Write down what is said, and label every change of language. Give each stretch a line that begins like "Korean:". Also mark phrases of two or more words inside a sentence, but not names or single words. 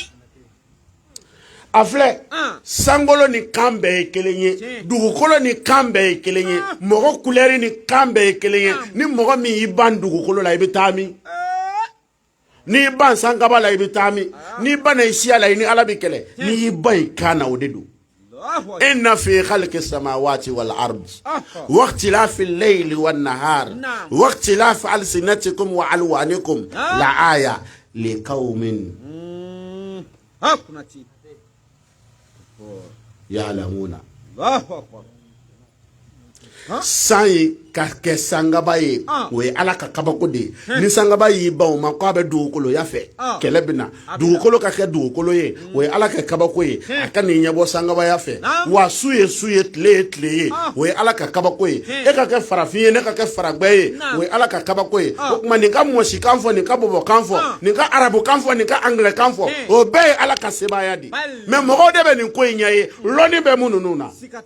Bambara: a filɛ sankolo ni kan bɛɛ ye kelen ye dugukolo ni kan bɛɛ ye kelen ye mɔgɔ kulɛri ni kan bɛɛ ye kelen ye ni mɔgɔ min y'i ban dugukolo la i bɛ taa min n'i ban sankaba la i bɛ taa min n'i ban i siya la i ni ala bɛ kɛlɛ n'i y'i ban i kan na o de don
Arabic: إن في خلق السماوات والأرض واختلاف الليل والنهار واختلاف ألسنتكم وألوانكم لآيات لقوم hakunati يعلمون الله أكبر
Bambara: san ye ka kɛ sangaba ye o ye ala ka kabako de ye ni sangaba y'i ban o ma k'a bɛ dugukoloya fɛ kɛlɛ bɛ na dugukolo ka kɛ dugukolo ye o ye ala ka kabako ye a ka n'i ɲɛbɔ sangabaya fɛ wa su ye tile ye tile ye o ye ala ka kabako ye e ka kɛ farafin ye ne ka kɛ faragbɛ ye o ye ala ka kabako ye o tuma nin ka mɔsikan fɔ nin ka bɔbɔkan fɔ nin ka arabukan fɔ nin ka angilɛkan fɔ o bɛɛ ye ala ka sebaaya de mɛ mɔgɔw de bɛ nin ko in ɲɛ ye lɔnni bɛ mun ninnu na